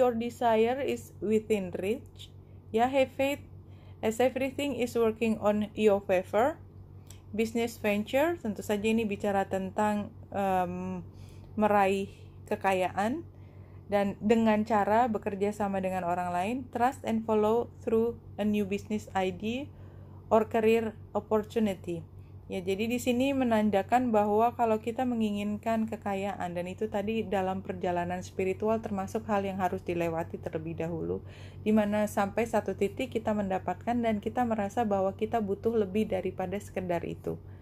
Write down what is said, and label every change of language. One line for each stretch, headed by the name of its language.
English: Your desire is within reach. Ya, have faith as everything is working on your favor.
Indonesian: Business venture, tentu saja ini bicara tentang meraih kekayaan dan dengan cara bekerja sama dengan orang lain.
English: Trust and follow through a new business idea or career opportunity.
Indonesian: Ya, jadi di sini menandakan bahwa kalau kita menginginkan kekayaan, dan itu tadi dalam perjalanan spiritual termasuk hal yang harus dilewati terlebih dahulu, di mana sampai satu titik kita mendapatkan dan kita merasa bahwa kita butuh lebih daripada sekedar itu.